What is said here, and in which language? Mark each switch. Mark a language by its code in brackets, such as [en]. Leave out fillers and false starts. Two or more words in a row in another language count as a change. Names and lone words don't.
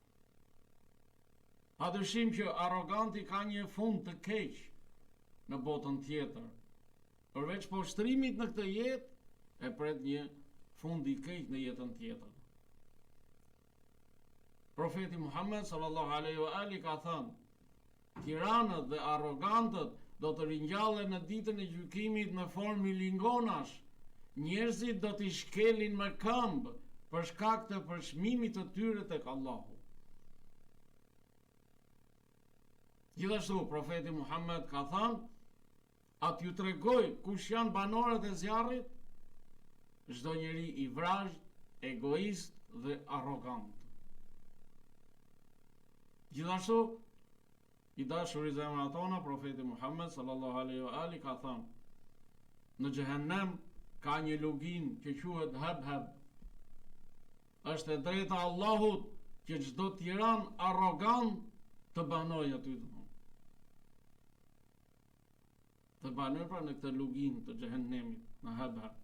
[sq] Padyshim që arroganti ka një fund të keq në botën tjetër. Përveç poshtrimit në këtë jetë, e pret një fund i keq në jetën tjetër. Profeti Muhammed [ar] صلى الله عليه وآله [sq] ka thënë: tiranët dhe arrogantët do të ringjallen në ditën e gjykimit në formë milingonash. Njerëzit do t'i shkelin me këmbë për shkak të përçmimit të tyre tek Allahu. Gjithashtu, profeti Muhammed ka thënë: atë ju tregoj kush janë banorët e zjarrit, çdo njeri i vrazhd, egoist dhe arrogant. Gjithashtu, i dashur i zemrat tona, profeti Muhammed [ar] صلى الله عليه وآله [sq] ka thënë: në xhehenem ka një lugin që quhet Heb. Është e drejta e Allahut që çdo tiran arrogant të banojë aty. Të banojë pra në këtë lugin të xhehenemit, në Heb.